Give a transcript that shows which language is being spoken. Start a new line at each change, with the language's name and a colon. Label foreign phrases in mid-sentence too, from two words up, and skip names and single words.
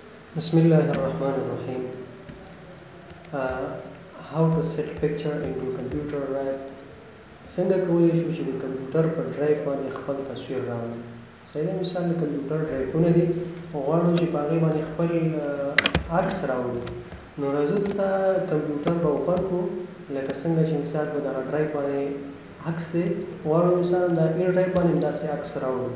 English: Bismillahirrahmanirrahim. How to set picture into computer drive.
Pashto: څنګه کولی شو چې د کمپیوټر په ډرایو باندې خپل تصویر راوړو. صحیح مثال د کمپیوټر ډرایوونه دي، غواړو چې په هغې باندې خپل عکس راوړو. نو راځو دلته کمپیوټر به اوپن کړو، لکه څنګه چې مثال په دغه ډرایو باندې عکس دی، غواړو مثال د ای ډرایو باندې داسې عکس راوړو.